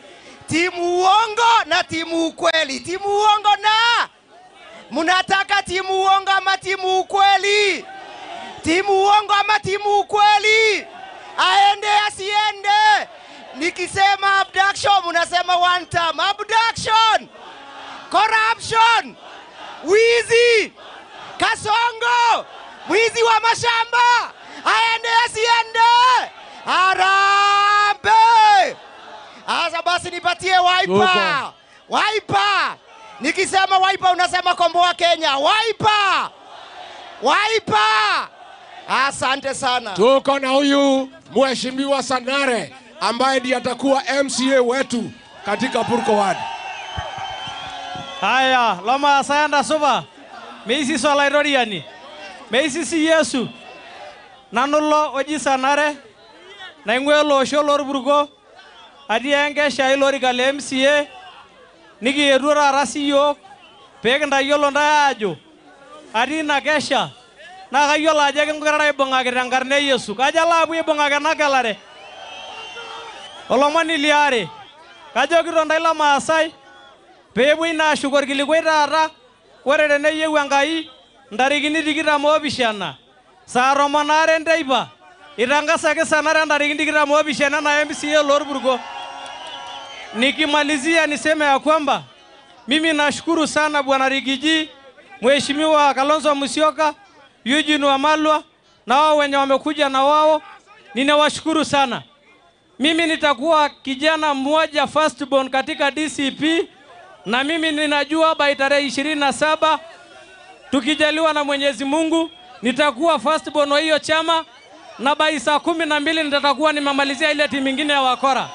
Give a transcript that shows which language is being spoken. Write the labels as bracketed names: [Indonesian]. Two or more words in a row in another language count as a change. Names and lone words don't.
[Swahili] Timu uongo na timu ukweli. Timu uongo na munataka timu uongo ama timu ukweli? Timu uongo ama timu ukweli? Aende asiende? Nikisema abduction munasema [English] one time. Abduction, corruption, [Swahili] wizi, Kasongo, mwizi wa mashamba. Aende asiende? Arambe! Asa basi nipatie Wiper. Wiper. Nikisema Wiper unasema Komboa Kenya. Wiper. Wiper. Asante sana. Tuko na huyu Mheshimiwa Sanare ambaye ndiye atakuwa MCA wetu katika Purko-Ward. Haya, [Masai] loma sayanda suba. Meisi solairoriani. Meisi si Yesu. Nanulo oji Sanare. Naingwelo osho Purko. Adi enkesha ilorika le MCA. Nikietuo rasi yok. Pekintayiolo ntae ajo. Adi ina kesha. Na kayiolo ajo kingurara aibung'aki tenkarna e Yesu. Kajo alo apuo aibung'aki ena gelare. Olomoni liare. Kajokito ntae lo Maasai peepuoi naa ashuko orkilikwai taata. Ore teneyieu Enkai ntarikini 27 saa 12 enteipa itangasaki Sanare ntarikini 27 na MCA lorpurko. [Swahili] Nikimalizia niseme ya kwamba mimi nashukuru sana Bwana Rigiji, Mheshimiwa Kalonzo Musyoka, Eugene Wamalwa na wao wenye wamekuja na wao. Ninawashukuru sana. Mimi nitakuwa kijana mmoja firstborn katika DCP na mimi ninajua by tarehe 27 tukijaliwa na Mwenyezi Mungu nitakuwa firstborn wa hiyo chama na by saa 12 nitakuwa nimemalizia ile timu nyingine ya wakora.